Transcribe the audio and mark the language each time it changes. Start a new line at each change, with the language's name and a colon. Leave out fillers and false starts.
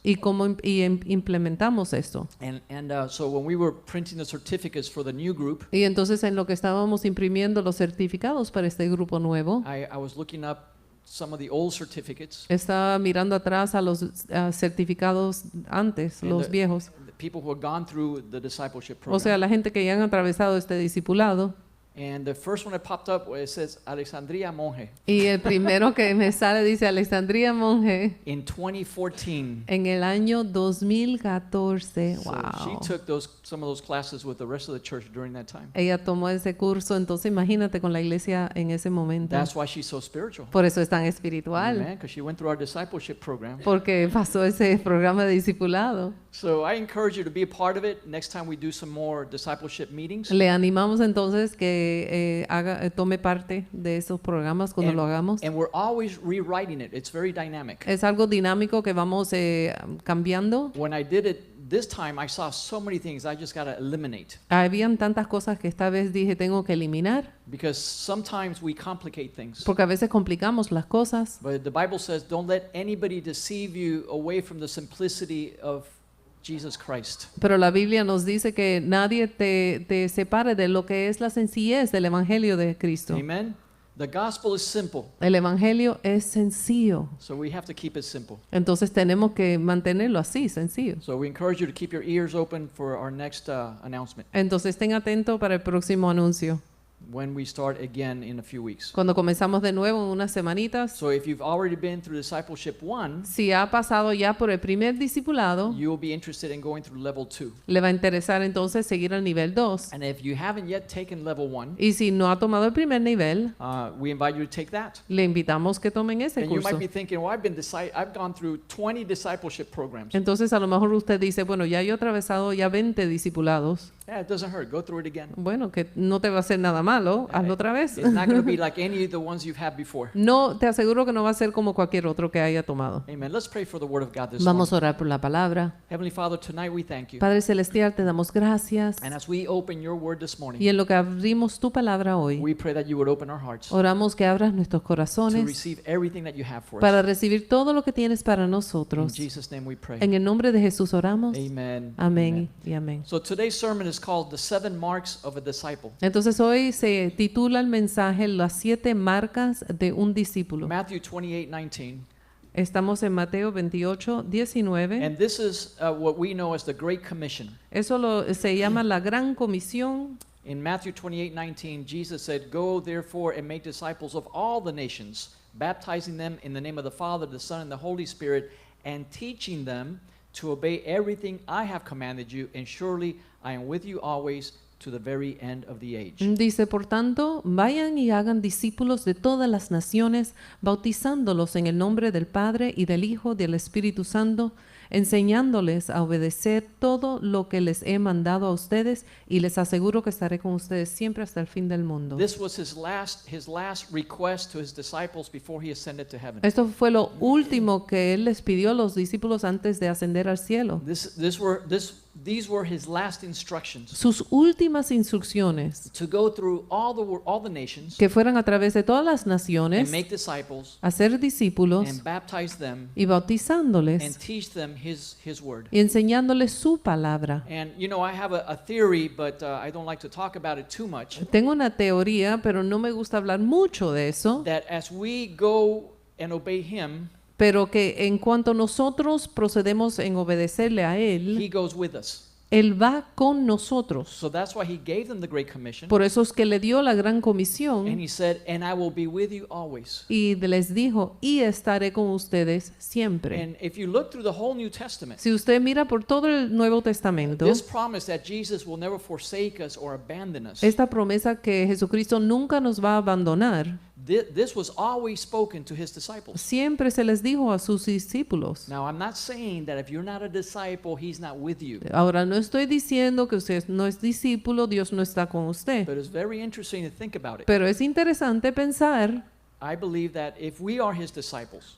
Spanish: y cómo implementamos esto.
English: So when we were printing the certificates for the new group,
Spanish: Y entonces en lo que estábamos imprimiendo los certificados para este grupo nuevo,
English: I was looking up some of the old certificates.
Spanish: estaba mirando atrás a los certificados antes,
English: And
Spanish: los viejos.
English: the people who had gone through the discipleship
Spanish: O sea,
English: program.
Spanish: la gente que ya han atravesado este discipulado.
English: And the first one that popped up, it says Alexandria Monje.
Spanish: Y el primero que me sale dice Alexandria Monje
English: In 2014,
Spanish: en el año 2014.
English: so Wow. she took some of those classes with the rest of the church during that time.
Spanish: Ella tomó ese curso, entonces imagínate con la iglesia en ese momento.
English: That's why she's so spiritual.
Spanish: Por eso es tan espiritual,
English: Because she went through our discipleship program.
Spanish: porque pasó ese programa de discipulado.
English: So I encourage you to be a part of it next time we do some more discipleship meetings.
Spanish: Le animamos entonces que tome parte de esos programas cuando lo hagamos.
English: And we're always rewriting it. It's very dynamic.
Spanish: Es algo dinámico que vamos cambiando.
English: When I did it this time, I saw so many things I just got to eliminate.
Spanish: Habían tantas cosas que esta vez dije tengo que eliminar,
English: Because sometimes we complicate things.
Spanish: porque a veces complicamos las cosas.
English: But the Bible says, don't let anybody deceive you away from the simplicity of Jesus Christ.
Spanish: Pero la Biblia nos dice que nadie te separe de lo que es la sencillez del Evangelio de Cristo.
English: Amen? The gospel is simple,
Spanish: El Evangelio es sencillo.
English: so we have to keep it simple.
Spanish: Entonces tenemos que mantenerlo así, sencillo.
English: So we encourage you to keep your ears open for our next announcement
Spanish: Entonces estén atentos para el próximo anuncio,
English: when we start again in a few weeks.
Spanish: cuando comenzamos de nuevo en unas semanitas.
English: So if you've already been through discipleship 1,
Spanish: Si ha pasado ya por el primer discipulado,
English: you will be interested in going through level 2.
Spanish: le va a interesar entonces seguir al nivel 2.
English: And if you haven't yet taken level 1,
Spanish: Y si no ha tomado el primer nivel,
English: we invite you to take that.
Spanish: le invitamos que tomen ese
English: And you might
Spanish: curso.
English: be thinking, well, I've gone through 20 discipleship programs.
Spanish: Entonces a lo mejor usted dice, bueno, ya yo he atravesado ya 20 discipulados.
English: Yeah, it doesn't hurt. Go through it again.
Spanish: Bueno, que no te va a hacer nada malo, hazlo otra vez.
English: It's not going to be like any of the ones you've had before.
Spanish: No, te aseguro que no va a ser como cualquier otro que haya tomado.
English: Amen. Let's pray for the word of God this
Spanish: Vamos
English: morning.
Spanish: a orar por la palabra.
English: Heavenly Father, tonight we thank you.
Spanish: Padre Celestial, te damos gracias.
English: And as we open your word this
Spanish: Y
English: morning,
Spanish: en lo que abrimos tu palabra hoy,
English: we pray that you would open our hearts to
Spanish: oramos que abras nuestros corazones
English: receive everything that you have for
Spanish: para
English: us.
Spanish: recibir todo lo que tienes para
English: In
Spanish: nosotros.
English: Jesus' name we pray.
Spanish: En el nombre de Jesús oramos.
English: Amen.
Spanish: Amén y amén.
English: So today's sermon is called The 7 Marks of a Disciple.
Spanish: Entonces hoy se titula el mensaje Las 7 marcas de un discípulo.
English: Matthew 28:19.
Spanish: Estamos en Mateo 28, 19.
English: And this is what we know as the Great Commission.
Spanish: Eso se llama la Gran Comisión.
English: In Matthew 28:19, Jesus said, "Go therefore and make disciples of all the nations, baptizing them in the name of the Father, the Son, and the Holy Spirit, and teaching them to obey everything I have commanded you, and surely I am with you always to the very end of the age."
Spanish: Dice, por tanto, vayan y hagan discípulos de todas las naciones, bautizándolos en el nombre del Padre y del Hijo y del Espíritu Santo, enseñándoles a obedecer todo lo que les he mandado a ustedes, y les aseguro que estaré con ustedes siempre hasta el fin del mundo.
English: This was his last request to his disciples before he ascended to heaven.
Spanish: Esto fue lo último que él les pidió a los discípulos antes de ascender al cielo.
English: These were his last instructions
Spanish: Sus últimas instrucciones,
English: to go through all the nations
Spanish: que fueran a través de todas las
English: and
Spanish: naciones,
English: make disciples
Spanish: hacer discípulos
English: and baptize them
Spanish: y
English: and
Spanish: bautizándoles
English: teach them his word.
Spanish: y enseñándoles su palabra.
English: And you know, I have a theory, but I don't like to talk about it too much,
Spanish: Tengo una teoría, pero no me gusta hablar mucho de eso,
English: that as we go and obey him,
Spanish: pero que en cuanto nosotros procedemos en obedecerle a
English: he
Spanish: Él,
English: goes with us.
Spanish: Él va con nosotros.
English: So that's why he gave them the Great Commission.
Spanish: Por eso es que le dio la gran
English: And
Spanish: comisión
English: he said, "And I will be with you always."
Spanish: y les dijo, y estaré con ustedes siempre.
English: And if you look through the whole New Testament,
Spanish: Si usted mira por todo el Nuevo Testamento,
English: this promise that Jesus will never forsake us or abandon us,
Spanish: esta promesa que Jesucristo nunca nos va a abandonar,
English: this was always spoken to his disciples.
Spanish: siempre se les dijo a sus discípulos.
English: Now, I'm not saying that if you're not a disciple, he's not with you.
Spanish: Ahora, no estoy diciendo que usted no es discípulo, Dios no está con usted.
English: But it's very interesting to think about it.
Spanish: Pero es interesante pensar,
English: I believe that if we are his disciples,